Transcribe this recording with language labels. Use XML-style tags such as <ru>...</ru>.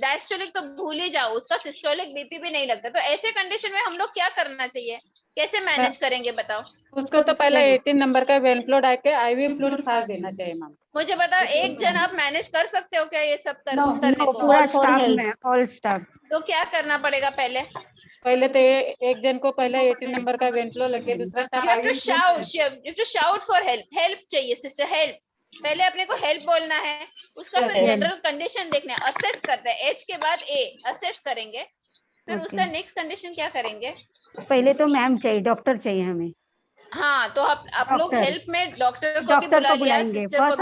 <hi>Diastolic तो भूल ही जाओ, उसका सिस्टोलिक बीपी भी नहीं लगता. तो ऐसे कंडीशन में हम लोग क्या करना चाहिए, कैसे मैनेज करेंगे बताओ? उसको तो पहले 18 नंबर का वेन फ्लो डाल के IV फ्लूइड फास्ट देना चाहिए मैम. मुझे बताओ, एक जन आप मैनेज कर सकते हो क्या ये सब करने को? पूरा स्टाफ में,</hi> <en>All staff.</en> <hi>तो क्या करना पड़ेगा पहले? तो एक जन को पहले 18 नंबर का वेन फ्लो लगे, दूसरा</hi> <en>You have to shout for help.</en> <hi>Help चाहिए सिस्टर, हेल्प. पहले अपने को हेल्प बोलना है, उसका फिर जनरल कंडीशन देखना है, असेस करते हैं. एच के बाद ए असेस करेंगे, फिर उसका नेक्स्ट कंडीशन क्या करेंगे? पहले तो मैम चाहिए, डॉक्टर चाहिए हमें. हाँ, तो आप लोग हेल्प में डॉक्टर को भी बुलाएंगे, सिस्टर को भी</hi>